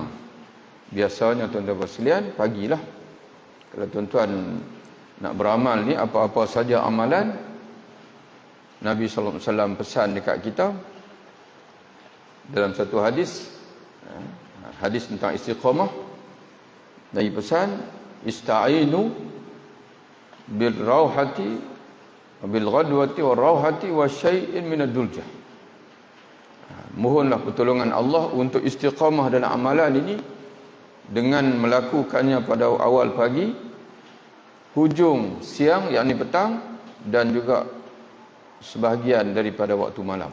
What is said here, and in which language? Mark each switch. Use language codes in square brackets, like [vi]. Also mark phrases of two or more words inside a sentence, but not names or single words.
[ms] Biasanya tuan-tuan sekalian, pagilah. Kalau tuan-tuan nak beramal ni, apa-apa saja amalan, Nabi SAW pesan dekat kita dalam satu hadis tentang istiqamah. Nabi pesan, [ar] استعينوا بالروحة بالغدوة والروحة وشيء من الدلجة. [ms] Mohonlah pertolongan Allah untuk istiqamah dalam amalan ini dengan melakukannya pada awal pagi, hujung siang yakni petang, dan juga sebahagian daripada waktu malam.